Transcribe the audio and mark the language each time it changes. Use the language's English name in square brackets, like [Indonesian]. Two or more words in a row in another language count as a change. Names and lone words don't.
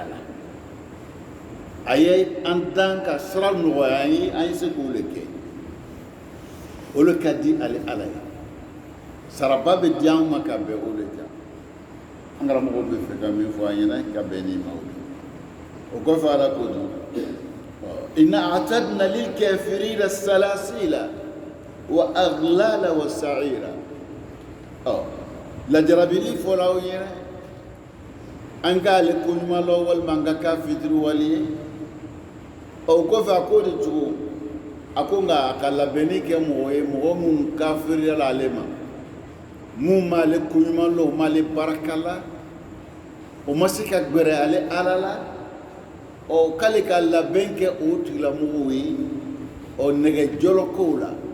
[Bambara] la a ye an dan ka sira nɔgɔya an ye se k'o le kɛ o le ka di ale ala ye saraba bɛ di an ma ka bɛn o le kan an karamɔgɔ bɛ fɛ ka min fɔ an ɲɛna ka bɛn ni ma o kɔfɛ ala ko dun [Arabic] إنا أعتدنا لل كافرين سلاسل وأغلالا وسعيرا [Bambara] lajarabili fɔla aw ɲɛna an k'ale ko ɲuman lɔ walima an ka k'a fitiri wali ye o kɔfɛ a ko de cogo a ko nka a ka labɛnni kɛ mɔgɔ ye mɔgɔ minnu kafiriyala ale ma mun m'ale ko ɲuman lɔ o m'ale barika la o ma se ka gbɛrɛ ale ala la k'ale ka labɛn kɛ o tigilamɔgɔw ye nɛgɛjɔlɔkow la